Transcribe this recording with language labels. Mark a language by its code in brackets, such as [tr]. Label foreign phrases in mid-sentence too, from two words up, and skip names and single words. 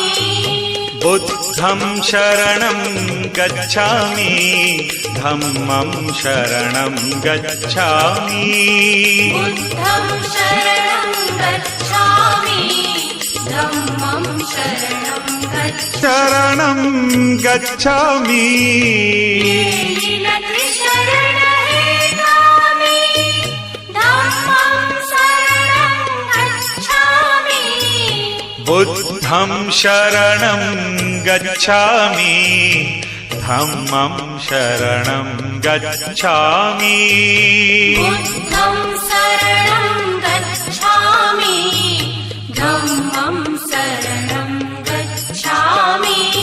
[pi] बुद्धं शरणं गच्छामि धम्मं शरणं गच्छामि बुद्धं शरणं गच्छामि धम्मं शरणं गच्छामि शरणं गच्छामि [mr] शरण हे गामि [pi] धम्मं शरणं गच्छामि बुद्धं शरणं गच्छामि धम्मं शरणं गच्छामि बुद्धं शरणं गच्छामि धम्मं शरणं गच्छामि